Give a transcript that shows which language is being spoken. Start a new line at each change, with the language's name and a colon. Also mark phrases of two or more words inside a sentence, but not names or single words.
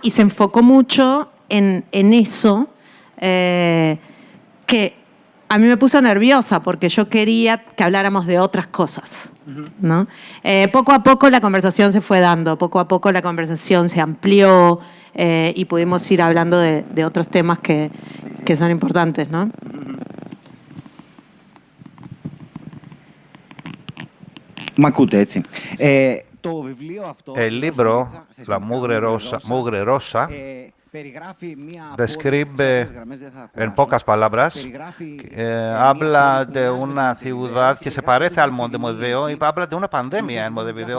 Spanish: Y se enfocó mucho en eso, que a mí me puso nerviosa porque yo quería que habláramos de otras cosas, ¿no? Poco a poco la conversación se fue dando, poco a poco la conversación se amplió y pudimos ir hablando de otros temas que son importantes, ¿no?
Greek: Μ' ακούτε, έτσι.
Spanish: El libro, La Mugre Rosa, describe en pocas palabras, habla de una ciudad que se parece al Montevideo y habla de una pandemia en Montevideo.